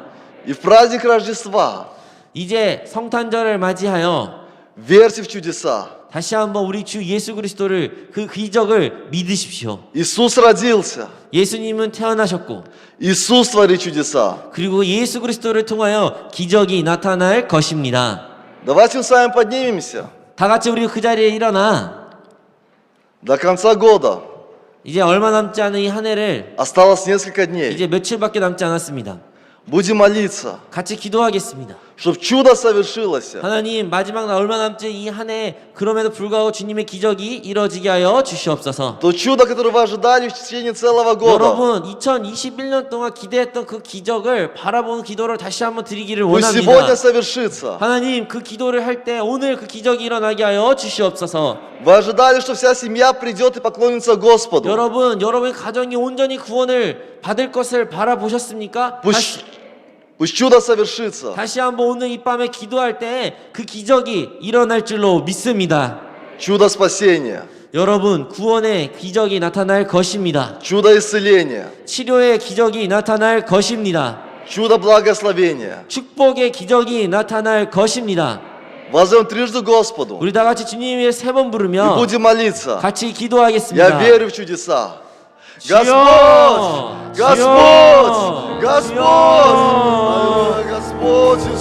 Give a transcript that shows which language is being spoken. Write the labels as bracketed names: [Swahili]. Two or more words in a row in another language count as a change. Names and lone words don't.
[Russian] И в праздник Рождества [Korean] 이제 성탄절을 맞이하여 [Russian] верьте в чудеса. [Korean] 다시 한번 우리 주 예수 그리스도를 그 기적을 믿으십시오. [Russian] Иисус родился. [Korean] 예수님은 태어나셨고 [Russian] Иисус творит чудеса. [Korean] 그리고 예수 그리스도를 통하여 기적이 나타날 것입니다. [Russian] Давайте мы с вами поднимемся. [Korean] 다 같이 우리 그 자리에 일어나 [Russian] До конца года [Korean] 이제 얼마 남지 않은 이 한 해를 [Russian] осталось несколько дней. [Korean] 이제 며칠밖에 남지 않았습니다. [Russian] Будем молиться, [Korean] 같이 기도하겠습니다. [Russian] чтобы чудо совершилось. [Korean] 하나님 마지막 날 얼마 남지 이 한 해 그럼에도 불구하고 주님의 기적이 이루어지게 하여 주시옵소서. [Russian] То чудо, которое вы ожидали в течение целого года. [Korean] 여러분 2021년 동안 기대했던 그 기적을 바라보는 기도를 다시 한번 드리기를 [Russian] Пусть сегодня [Korean] 원합니다. [Russian] совершится. [Korean] 하나님 그 기도를 할 때 오늘 그 기적이 일어나게 하여 주시옵소서. [Russian] Вы ожидали, что вся семья придет и поклонится Господу. [Korean] 여러분의 가정이 온전히 구원을 받을 것을 바라보셨습니까? [Russian] Пусть чудо совершится. [Korean] 다시 한번 오늘 이 밤에 기도할 때 그 기적이 일어날 줄로 믿습니다. [Russian] Чудо спасения. [Korean] 여러분 구원의 기적이 나타날 것입니다. [Russian] Чудо исцеления. [Korean] 치료의 기적이 나타날 것입니다. [Russian] Чудо благословения. [Korean] 축복의 기적이 나타날 것입니다. [Russian] Воззовем трижды Господу. [Korean] 우리 다 같이 주님을 3번 [Russian] И [Korean] 부르며 [Russian] будем молиться. [Korean] 같이 [Russian] Я [Korean] 기도하겠습니다. [Russian] верю в чудеса. [Korean] 주여! [Russian] Господь! [Korean] 주여! [Russian] Господь! Господь! [Korean] 주여! [Russian] Господь!